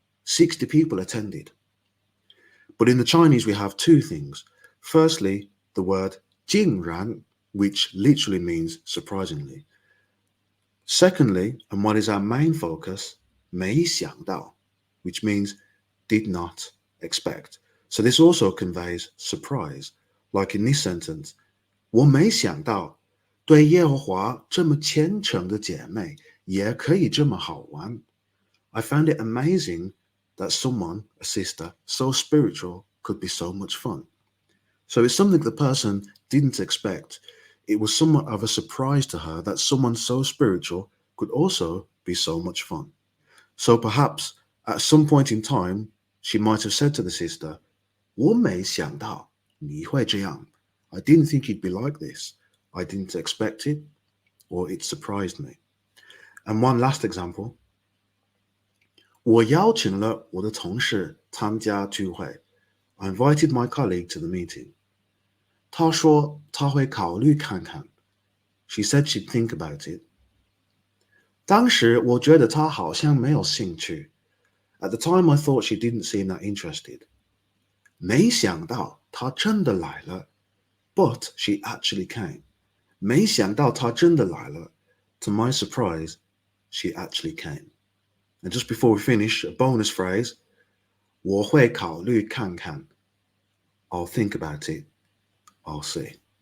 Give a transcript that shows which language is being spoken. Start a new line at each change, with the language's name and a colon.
English: 60 people attended. But in the Chinese, we have two things. Firstly, the word 竟然, which literally means surprisingly. Secondly, and what is our main focus, 没想到, which means did not expect. So this also conveys surprise, like in this sentence,
Chinese: 我没想到对耶和华这么虔诚的姐妹也可以这么好玩.
English: I found it amazing that someone, a sister, so spiritual could be so much fun. So it's something the person didn't expect. It was somewhat of a surprise to her that someone so spiritual could also be so much fun. So perhaps at some point in time, she might have said to the sister,
Chinese: 我没想到你会这样.
English: I didn't think you'd be like this. I didn't expect it, or it surprised me. And one last example.
Chinese: 我邀请了我的同事参加聚会.
English: I invited my colleague to the meeting.
Chinese: 她说她会考虑看看.
English: She said she'd think about it.
Chinese: 当时我觉得她好像没有兴趣.
English: At the time I thought she didn't seem that interested.
Chinese: 没想到她真的来了.
English: But she actually came.
Chinese: 没想到她真的来了.
English: To my surprise, she actually came. And just before we finish, a bonus phrase,
Chinese: 我会考虑看看.
English: I'll think about it. I'll see.